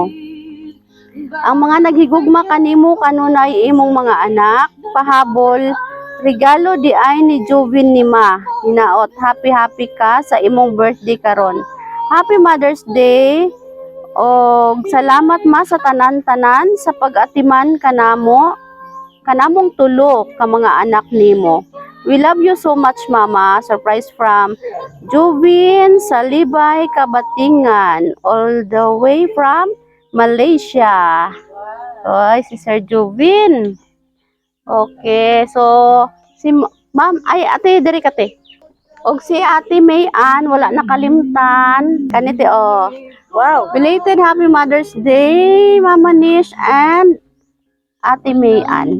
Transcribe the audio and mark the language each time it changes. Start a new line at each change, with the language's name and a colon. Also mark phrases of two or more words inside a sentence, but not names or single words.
Cebuano: Ang mga naghigugma kanimo kanunay imong mga anak, pahabol, regalo di ay ni Jovin ni Ma. Hinaot, happy ka sa imong birthday karon.
English: Happy Mother's Day.
Cebuano: Og salamat ma sa tanan-tanan sa pag-atiman kanamong tulo ka mga anak nimo.
English: We love you so much, Mama. Surprise from Jovin Salibay, Kabatingan, all the way from Malaysia.
Cebuano: Oy, si Sir Jovin. Okay, so si Ma'am, ay ate diri ka te. Og si Ate Mayan wala nakalimtan. Kanite oh.
English: Wow, belated happy Mother's Day, Mama Nish and Ate Mayan.